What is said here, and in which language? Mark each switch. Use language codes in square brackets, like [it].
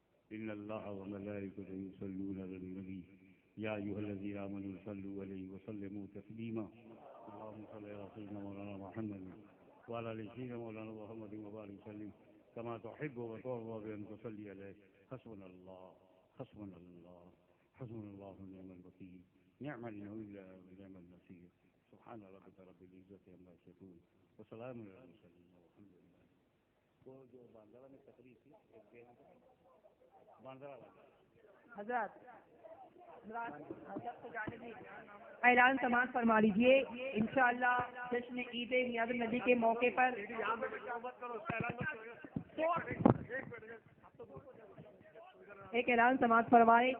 [ar] ان اللہ وملائکتہ یصلون علی النبی یا ایھا الذین آمنوا صلوا علیہ وسلموا تسلیما. اللهم صل علی سیدنا مولانا محمد وعلى آل سيدنا مولانا محمد وبارك وسلم كما تحب وترضى بأن تصلي عليه. حسبنا الله حسبنا الله حسبنا الله ونعم الوكيل نعم المولى ونعم النصير. سبحان ربك رب العزة عما يصفون وسلام على المرسلين والحمد لله. [ur] وہ جو باندرا میں تقریر تھی باندرا حضرات اعلان سماعت فرما لیجیے. انشاءاللہ جشن عید میلاد النبی کے موقع پر ایک اعلان سماعت فرمائے.